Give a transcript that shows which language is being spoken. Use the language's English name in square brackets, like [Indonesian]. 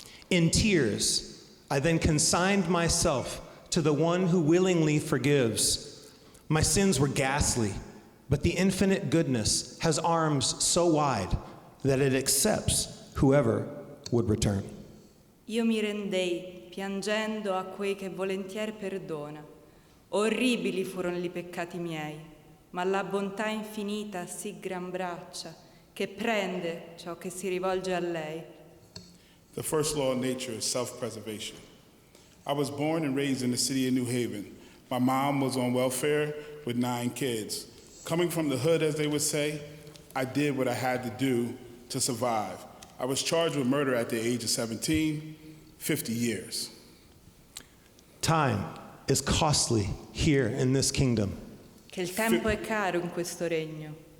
[English] In tears, I then consigned myself to the one who willingly forgives. My sins were ghastly, but the infinite goodness has arms so wide that it accepts whoever would return. [Italian] Io mi rendei, piangendo a quei che volentier perdona. Orribili furono i peccati miei, ma la bontà infinita sì gran braccia, che prende ciò che si rivolge a lei. [English] The first law of nature is self-preservation. I was born and raised in the city of New Haven. My mom was on welfare with 9 kids. Coming from the hood, as they would say, I did what I had to do to survive. I was charged with murder at the age of 17, 50 years. Time is costly here in this kingdom. [Italian] Che il tempo è caro in questo regno.